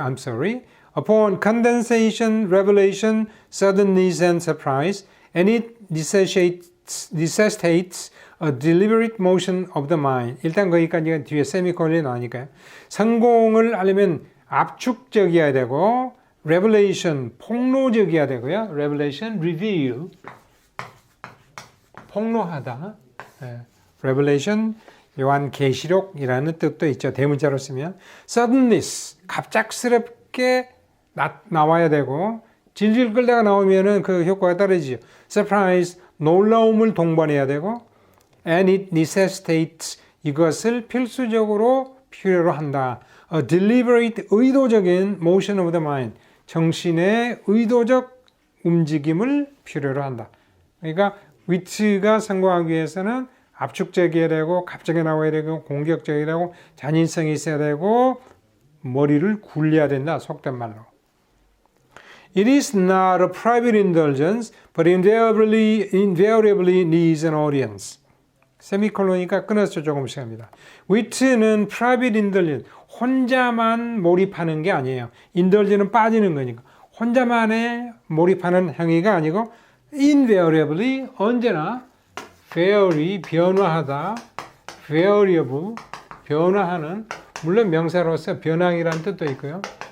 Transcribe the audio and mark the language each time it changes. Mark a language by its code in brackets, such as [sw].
[en] I'm sorry. Upon condensation, revelation, suddenness and surprise, and it necessitates a deliberate motion of the mind. [ko] 일단 거기까지가 뒤에 세미콜론이 나오니까요. 성공을 하려면 압축적이어야 되고 revelation, 폭로적이어야 되고요. [en] revelation, reveal, 폭로하다. [ko] revelation, 요한계시록이라는 뜻도 있죠. 대문자로 쓰면. suddenness, 갑작스럽게 나와야 되고 질질 끌다가 나오면은 그 효과가 떨어지죠. surprise, 놀라움을 동반해야 되고 [en] and it necessitates [ko] 이것을 필수적으로 필요로 한다. [en] A deliberate [ko] 의도적인 [en] motion of the mind [ko] 정신의 의도적 움직임을 필요로 한다. 그러니까 위트가 성공하기 위해서는 압축적이어야 되고 갑자기 나와야 되고 공격적이어야 되고 잔인성이 있어야 되고 머리를 굴려야 된다. 속된 말로. [en] It is not a private indulgence, but invariably needs an audience. [ko] 세미콜론이니까 끊어서 조금씩 합니다. 위트는 private indulgence, 혼자만 몰입하는 게 아니에요. indulgence는 빠지는 거니까. 혼자만의 몰입하는 행위가 아니고 invariably, 언제나 vary, 변화하다, variable, 변화하는, 물론 명사로서 변항이라는 뜻도 있고요.